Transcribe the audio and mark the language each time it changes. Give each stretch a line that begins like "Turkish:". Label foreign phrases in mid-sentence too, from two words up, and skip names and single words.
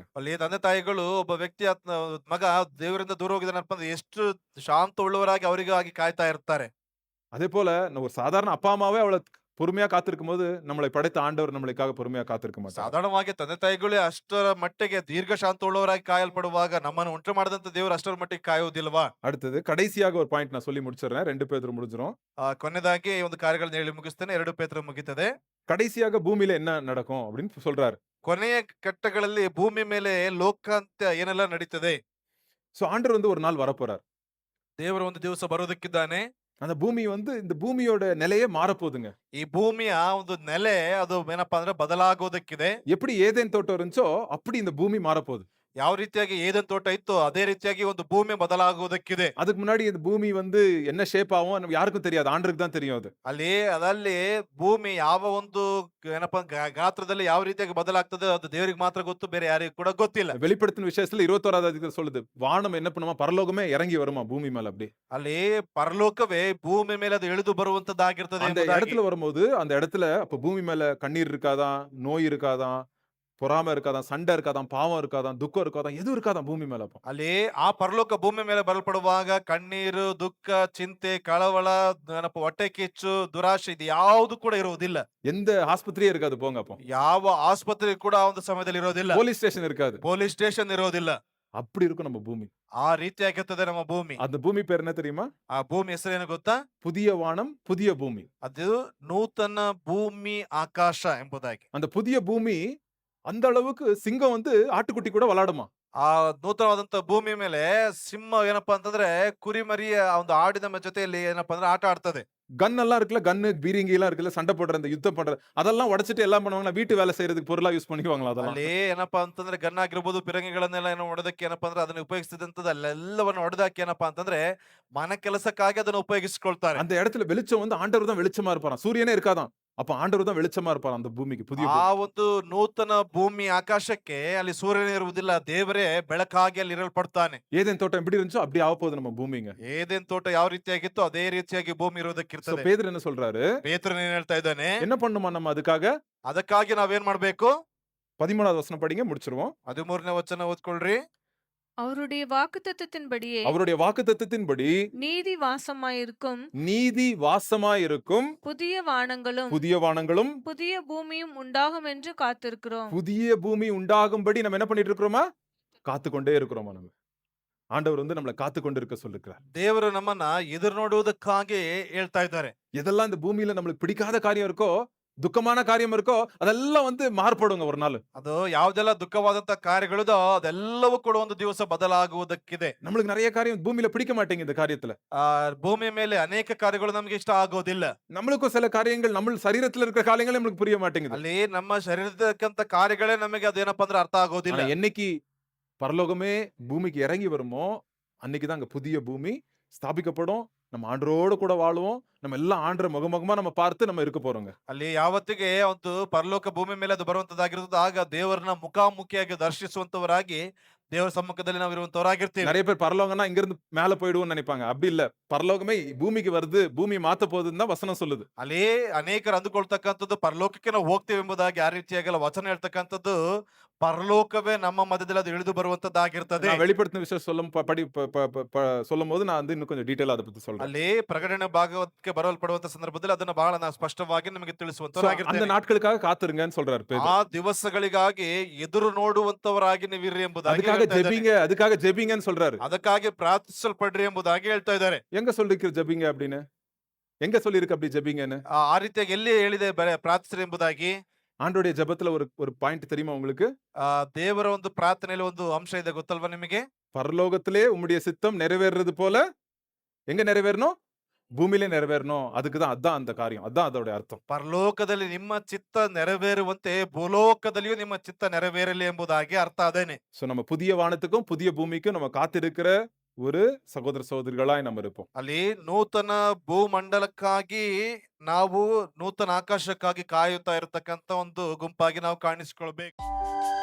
Kannada: ಅಲ್ಲಿ ತಂದೆ ತಾಯಿಗಳು ಒಬ್ಬ ವ್ಯಕ್ತಿ ಮಗ ದೇವರಿಂದ ದೂರ ಹೋಗಿದ್ದಾನಪ್ಪ ಅಂದ್ರೆ ಎಷ್ಟು ಶಾಂತ ಉಳ್ಳವರಾಗಿ ಅವರಿಗಾಗಿ ಕಾಯ್ತಾ ಇರ್ತಾರೆ.
Tamil: அதே போல ஒரு சாதாரண அப்பா அம்மாவே அவ்வளவு பொறுமையா காத்திருக்கும் போது நம்மளை படைத்த ஆண்டவர் நம்மளுக்காக பொறுமையா காத்திருக்க மாட்டார்.
Kannada: ಸಾಧಾರಣವಾಗಿ ತಂದೆ ತಾಯಿಗಳೇ ಅಷ್ಟರ ಮಟ್ಟಿಗೆ ದೀರ್ಘ ಶಾಂತ ಉಳ್ಳವರಾಗಿ ಕಾಯಲ್ಪಡುವಾಗ ನಮ್ಮನ್ನು ಉಂಟು ಮಾಡಿದಂತ ದೇವರು ಅಷ್ಟರ ಮಟ್ಟಿಗೆ ಕಾಯುವುದಿಲ್ವಾ?
Tamil: அடுத்தது கடைசியாக ஒரு பாயிண்ட் நான் சொல்லி முடிச்சிடுறேன். 2 பேதுரு முடிஞ்சிரும்.
Kannada: ಕೊನೆಯದಾಗಿ ಈ ಒಂದು ಕಾರ್ಯಗಳನ್ನ ಹೇಳಿ ಮುಗಿಸ್ತೇನೆ. 2 ಪೇತ್ರ ಮುಗಿತದೆ.
Tamil: கடைசியாக பூமியில என்ன நடக்கும் அப்படின்னு சொல்றாரு.
Kannada: ಕೊನೆಯ ಘಟ್ಟಗಳಲ್ಲಿ ಭೂಮಿ ಮೇಲೆ ಲೋಕಾಂತ್ಯ ಏನೆಲ್ಲ ನಡೀತದೆ.
Tamil: சோ ஆண்டவர் ஒரு நாள் வரப்போறார்.
Kannada: ದೇವರು ಒಂದು ದಿವಸ ಬರೋದಕ್ಕಿದ್ದಾನೆ.
Tamil: அந்த பூமி இந்த பூமியோட நிலையே மாறப்போகுதுங்க.
Kannada: ಈ ಭೂಮಿಯ ಒಂದು ನೆಲೆ ಅದು ಏನಪ್ಪಾ ಅಂದ್ರೆ ಬದಲಾಗೋದಕ್ಕಿದೆ.
Tamil: எப்படி ஏதேன் தோட்டம் இருந்துச்சோ அப்படி இந்த பூமி மாறப்போகுது.
Kannada: ಯಾವ ರೀತಿಯಾಗಿ ಏದೆನ್ ತೋಟ ಇತ್ತು ಅದೇ ರೀತಿಯಾಗಿ ಒಂದು ಭೂಮಿ ಬದಲಾಗುವುದಕ್ಕಿದೆ.
Tamil: அதுக்கு முன்னாடி இந்த பூமி என்ன ஷேப் ஆகும் யாருக்கும் தெரியாது. ஆண்டவருக்கு தான் தெரியும் அது.
Kannada: ಅದಲ್ಲಿ ಭೂಮಿ ಯಾವ ಒಂದು ಏನಪ್ಪಾ ಗಾತ್ರದಲ್ಲಿ ಯಾವ ರೀತಿಯಾಗಿ ಬದಲಾಗ್ತದೆ ಅದು ದೇವರಿಗೆ ಮಾತ್ರ ಗೊತ್ತು, ಬೇರೆ ಯಾರಿಗೂ ಕೂಡ ಗೊತ್ತಿಲ್ಲ.
Tamil: வெளிப்படுத்தின விஷயத்துல 21வது அதிகாரம் சொல்லுது, வானம் என்ன பண்ணுமா, பரலோகமே இறங்கி வருமா பூமி மேல அப்படி.
Kannada: ಅಲ್ಲಿ ಪರಲೋಕವೇ ಭೂಮಿ ಮೇಲೆ ಅದು ಇಳಿದು ಬರುವಂತದ್ದಾಗಿರ್ತದೆ.
Tamil: அந்த இடத்துல வரும்போது அந்த இடத்துல அப்ப பூமி மேல கண்ணீர் இருக்காதான், நோய் இருக்காதான், பொறாமை இருக்காதான், சண்டை இருக்காதான், பாவம் இருக்காதான், துக்கம் இருக்காதான், எதுவும் இருக்காதான் பூமி மேல. அப்ப
Kannada: ಅಲ್ಲಿ ಆ ಪರಲೋಕ ಭೂಮಿ ಮೇಲೆ ಬರಲ್ಪಡುವಾಗ ಕಣ್ಣೀರು, ದುಃಖ, ಚಿಂತೆ, ಕಳವಳ, ಏನಪ್ಪ ಹೊಟ್ಟೆ ಕಿಚ್ಚು, ದುರಾಶೆ ಇದು ಯಾವುದು ಕೂಡ ಇರುವುದಿಲ್ಲ.
Tamil: எந்த ஆஸ்பத்திரியே இருக்காது போங்க. அப்போ
Kannada: ಯಾವ ಆಸ್ಪತ್ರೆ ಕೂಡ ಆ ಒಂದು ಸಮಯದಲ್ಲಿ ಇರೋದಿಲ್ಲ.
English: police station
Tamil: இருக்காது.
English: police station
Kannada: ಇರೋದಿಲ್ಲ.
Tamil: அப்படி இருக்கும் நம்ம பூமி.
Kannada: ಆ ರೀತಿಯಾಗಿರ್ತದೆ ನಮ್ಮ ಭೂಮಿ.
Tamil: அந்த பூமி பேர் என்ன தெரியுமா?
Kannada: ಆ ಭೂಮಿ ಹೆಸರೇನು ಗೊತ್ತಾ?
Tamil: புதிய வானம் புதிய பூமி.
Kannada: ಅದು ನೂತನ ಭೂಮಿ ಆಕಾಶ ಎಂಬುದಾಗಿ.
Tamil: அந்த புதிய பூமಿ அந்த அளவுக்கு சிங்கம் ஆட்டுக்குட்டி கூட விளையாடுமா.
Kannada: ಆ ನೂತನವಾದಂತ ಭೂಮಿ ಮೇಲೆ ಸಿಂಹ ಏನಪ್ಪಾ ಅಂತಂದ್ರೆ ಕುರಿಮರಿಯ ಒಂದು ಆಡಿನ ಜೊತೆಯಲ್ಲಿ ಏನಪ್ಪಾ ಅಂದ್ರೆ ಆಟ ಆಡ್ತದೆ.
Tamil: கன் எல்லாம் இருக்குல்ல, கன்னு பீரிங்கி எல்லாம் இருக்குல்ல, சண்டை போடுற இந்த யுத்தம் பண்ற அதெல்லாம் உடைச்சிட்டு எல்லாம் பண்ணுவாங்க. வீட்டு வேலை செய்யறதுக்கு பொருளா யூஸ் பண்ணிக்குவாங்களா அதெல்லாம்.
Kannada: ಅಲ್ಲಿ ಏನಪ್ಪಾ ಅಂತಂದ್ರೆ ಗನ್ ಆಗಿರ್ಬೋದು, ಪಿರಂಗಿಗಳನ್ನೆಲ್ಲ ಏನೋ ಹೊಡೆದಕ್ಕೆ ಏನಪ್ಪಾ ಅಂದ್ರೆ ಅದನ್ನ ಉಪಯೋಗಿಸಿದಂತದ್ದು ಅಲ್ಲೆಲ್ಲವನ್ನು ಹೊಡೆದಾಕಿ ಏನಪ್ಪಾ ಅಂತಂದ್ರೆ ಮನೆ ಕೆಲಸಕ್ಕಾಗಿ ಅದನ್ನ ಉಪಯೋಗಿಸ್ಕೊಳ್ತಾರೆ.
Tamil: அந்த இடத்துல வெளிச்சம் ஆண்டவர் தான் வெளிச்சமா இருப்பாராம். சூரியனே இருக்காதான். அப்ப ஆண்டவர் தான் வெளிச்சமா இருப்பாராம் அந்த பூமிக்கு, புதிய
Kannada: ಆ ಒಂದು ನೂತನ ಭೂಮಿ ಆಕಾಶಕ್ಕೆ ಅಲ್ಲಿ ಸೂರ್ಯನೇ ಇರುವುದಿಲ್ಲ, ದೇವರೇ ಬೆಳಕಾಗಿ ಅಲ್ಲಿ ಇರಲ್ಪಡ್ತಾನೆ.
Tamil: ஏதேன் தோட்டம் எப்படி இருந்துச்சோ அப்படி ஆக போகுது நம்ம பூமிங்க.
Kannada: ಏದೇನ್ ತೋಟ ಯಾವ ರೀತಿಯಾಗಿತ್ತು ಅದೇ ರೀತಿಯಾಗಿ ಭೂಮಿ So, ಇರೋದಕ್ಕಿರ್ತದೆ.
Tamil: பேதுரு என்ன சொல்றாரு?
Kannada: ಪೇತ್ರನು ಏನ್ ಹೇಳ್ತಾ ಇದ್ದಾನೆ?
Tamil: என்ன பண்ணுமா நம்ம அதுக்காக?
Kannada: ಅದಕ್ಕಾಗಿ ನಾವೇನ್ ಮಾಡ್ಬೇಕು?
Tamil: 13வது வசனம் படிங்க, முடிச்சிருவோம்.
Kannada: 13ನೇ ವಚನ ಓದ್ಕೊಳ್ರಿ.
Tamil: அவருடைய வாக்குத்தத்தத்தின்படியே அவருடைய வாக்குத்தத்தத்தின்படி நீதி வாசமாயிருக்கும் நீதி வாசமாயிருக்கும் புதிய வானங்களும் புதிய வானங்களும் புதிய பூமியும் உண்டாகும் என்று காத்திருக்கிறோம். புதிய பூமி உண்டாகும்படி நம்ம என்ன பண்ணிட்டு இருக்கிறோமா? காத்து கொண்டே இருக்கிறோமா? நம்ம ஆண்டவர் நம்மளை காத்து கொண்டு இருக்க சொல்லிருக்கிறார்.
Kannada: ದೇವರು ನಮ್ಮನ್ನ ಎದುರು ನೋಡುವುದಕ್ಕಾಗಿ ಹೇಳ್ತಾ ಇದ್ದಾರೆ.
Tamil: எதெல்லாம் இந்த பூமியில நம்மளுக்கு பிடிக்காத காரியம் இருக்கோ துக்கமான காரியம் இருக்கோ அதெல்லாம் வந்து மாறுபடுங்க ஒரு நாள்.
Kannada: ಅದು ಯಾವ್ದೆಲ್ಲ ದುಃಖವಾದಂತ ಕಾರ್ಯಗಳಿದೋ ಅದೆಲ್ಲವೂ ಕೂಡ ಒಂದು ದಿವಸ ಬದಲಾಗುವುದಕ್ಕಿದೆ.
Tamil: நம்மளுக்கு நிறைய காரியம் பூமியில பிடிக்க மாட்டேங்குது இந்த காரியத்துல.
Kannada: ಆ ಭೂಮಿಯ ಮೇಲೆ ಅನೇಕ ಕಾರ್ಯಗಳು ನಮ್ಗೆ ಇಷ್ಟ ಆಗೋದಿಲ್ಲ.
Tamil: நம்மளுக்கும் சில காரியங்கள் நம்ம சரீரத்துல இருக்கிற காரியங்களே நம்மளுக்கு புரிய மாட்டேங்குது.
Kannada: ಅಲ್ಲಿ ನಮ್ಮ ಶರೀರದಕ್ಕಂತ ಕಾರ್ಯಗಳೇ ನಮಗೆ ಅದೇನಪ್ಪ ಅಂದ್ರೆ ಅರ್ಥ ಆಗೋದಿಲ್ಲ.
Tamil: ஆனா என்னைக்கு பரலோகமே பூமிக்கு இறங்கி வருமோ அன்னைக்கு தான் அங்க புதிய பூமி ஸ்தாபிக்கப்படும். நம்ம ஆண்டரோடு கூட வாழுவோம். நம்ம எல்லாம் ஆண்டரை முகமுகமா நம்ம பார்த்து நம்ம இருக்க போறோங்க.
Kannada: ಅಲ್ಲಿ ಯಾವತ್ತಿಗೆ ಒಂದು ಪರಲೋಕ ಭೂಮಿ ಮೇಲೆ ಅದು ಬರುವಂತದ್ದಾಗಿರ್ತದೆ ಆಗ ದೇವರನ್ನ ಮುಖಾಮುಖಿಯಾಗಿ ದರ್ಶಿಸುವಂತವರಾಗಿ ದೇವರ ಸಮ್ಮುಖದಲ್ಲಿ ನಾವು ಇರುವಂತವರಾಗಿರ್ತೀವಿ.
Tamil: நிறைய பேர் பரலோகம்னா இங்க இருந்து மேல போயிடுவோம்னு நினைப்பாங்க. அப்படி இல்ல. பரலோகமே பூமிக்கு வருது, பூமி மாத்த போகுதுன்னு தான் வசனம் சொல்லுது.
Kannada: ಅಲ್ಲಿ ಅನೇಕರು ಅಂದುಕೊಳ್ತಕ್ಕಂಥದ್ದು ಪರಲೋಕಕ್ಕೆ ನಾವು ಹೋಗ್ತೇವೆ ಎಂಬುದಾಗಿ ಆ ರೀತಿಯಾಗಲ್ಲ ವಚನ ಹೇಳ್ತಕ್ಕಂಥದ್ದು ಪರಲೋಕವೇ ನಮ್ಮ ಮಧ್ಯದಲ್ಲಿ ಅದು ಇಳಿದು ಬರುವಂತದ್ದಾಗಿರ್ತದೆ.
Tamil: நான் வெளிப்படுத்தின விஷயம் சொல்லும் போது நான் வந்து இன்னும் கொஞ்சம் டீடைலா அதை பத்தி சொல்றேன்.
Kannada: ಅಲ್ಲಿ ಪ್ರಕಟಣೆ ಭಾಗವತಕ್ಕೆ ಬರಲ್ಪಡುವಂತ ಸಂದರ್ಭದಲ್ಲಿ ಅದನ್ನ ಬಹಳ ನಾವು ಸ್ಪಷ್ಟವಾಗಿ ನಿಮಗೆ
Tamil: So, அந்த
Kannada: ತಿಳಿಸುವಂತವರಾಗಿರ್ತೇವೆ.
Tamil: நாட்களுக்காக காத்திருங்கன்னு சொல்றாரு பேதுரு.
Kannada: ಆ ದಿವಸಗಳಿಗಾಗಿ ಎದುರು ನೋಡುವಂತವರಾಗಿ ನೀವಿರ್ರಿ ಎಂಬುದಾಗಿ
Tamil: அதுக்காக
Kannada: ಹೇಳ್ತಾ ಇದ್ದಾನೆ.
Tamil: ஜெபிங்க, அதுக்காக ஜெபிங்கன்னு சொல்றாரு.
Kannada: ಅದಕ್ಕಾಗಿ ಪ್ರಾರ್ಥಿಸಲ್ಪಡ್ರಿ ಎಂಬುದಾಗಿ ಹೇಳ್ತಾ ಇದ್ದಾರೆ.
Tamil: எங்க சொல்லிருக்கு ஜெபிங்க அப்படின்னு? எங்க சொல்லிருக்கு அப்படி ஜெபிங்கன்னு?
Kannada: ಆ ರೀತಿಯಾಗಿ ಎಲ್ಲಿ ಹೇಳಿದೆ ಪ್ರಾರ್ಥಿಸ್ರಿ ಎಂಬುದಾಗಿ?
Tamil: ஆண்டோடைய ஜெபத்துல ஒரு ஒரு பாயிண்ட் தெரியுமா உங்களுக்கு?
Kannada: ದೇವರ ಒಂದು ಪ್ರಾರ್ಥನೆಯಲ್ಲಿ ಒಂದು ಅಂಶ ಇದೆ ಗೊತ್ತಲ್ವಾ ನಿಮಗೆ?
Tamil: பரலோகத்திலே உம்முடைய சித்தம் நிறைவேறது போல எங்க நிறைவேறணும்? பூமியிலே நிறைவேறணும். அதுக்கு தான் அதான் அந்த காரியம். அதான் அதோட அர்த்தம்.
Kannada: ಪರಲೋಕದಲ್ಲಿ ನಿಮ್ಮ ಚಿತ್ತ ನೆರವೇರುವಂತೆ ಭೂಲೋಕದಲ್ಲಿಯೂ ನಿಮ್ಮ ಚಿತ್ತ ನೆರವೇರಲಿ ಎಂಬುದಾಗಿ ಅರ್ಥ ಅದೇನೆ.
Tamil: சோ நம்ம புதிய வானத்துக்கும் புதிய பூமிக்கும் நம்ம காத்திருக்கிற ஒரு சகோதர சகோதரிகளாய் நம்ம இருப்போம்.
Kannada: ಅಲ್ಲಿ ನೂತನ ಭೂಮಂಡಲಕ್ಕಾಗಿ ನಾವು ನೂತನ ಆಕಾಶಕ್ಕಾಗಿ ಕಾಯುತ್ತಾ ಇರತಕ್ಕಂತ ಒಂದು ಗುಂಪಾಗಿ ನಾವು ಕಾಣಿಸಿಕೊಳ್ಬೇಕು.